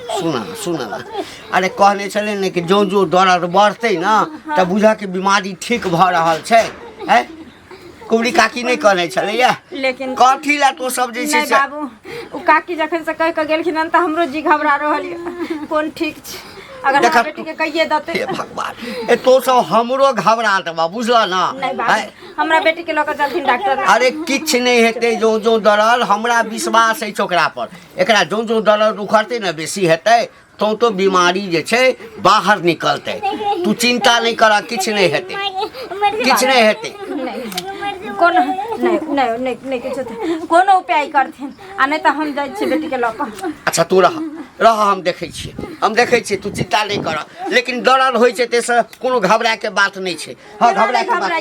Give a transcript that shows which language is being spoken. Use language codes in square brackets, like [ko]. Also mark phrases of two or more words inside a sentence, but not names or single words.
[mai] सुना ना अरे कहने छले ने कि जो दर्द बढ़ते ना तो बुझा के बीमारी ठीक भ रहल छै है कुबरी काकी नहीं कहने छले या लेकिन कथी ला तो सब जे छै नहीं बाबू उ काकी जखन से कह के गेलखिन त हमरो जी घबरा रहल है कोन ठीक छै अगर देखा हमरा बेटी के कहिए दते हे भगवान ए तो सब हमरो घबरा देबा बुझला ना नहीं बाबू हमरा बेटी के लोग चलथिन डॉक्टर अरे किछ नहीं हेते जो दर्द हमरा विश्वास है ओकरा पर एकरा जो दर्द उखड़ते ना बेसी हेते तो बीमारी जे छै बाहर निकलते तू चिंता नहीं कर किछ नहीं हेते किछ नहीं हेते कोनो नहीं किछो कोनो उपाय करथिन आ नहीं तो हम जाय छी बेटी के लोग अच्छा तू रह हम देखै छी तू चिंता नहीं कर लेकिन दर्द होइ छै तेसे कोनो घबरा के बात नहीं छै हां घबरा के बात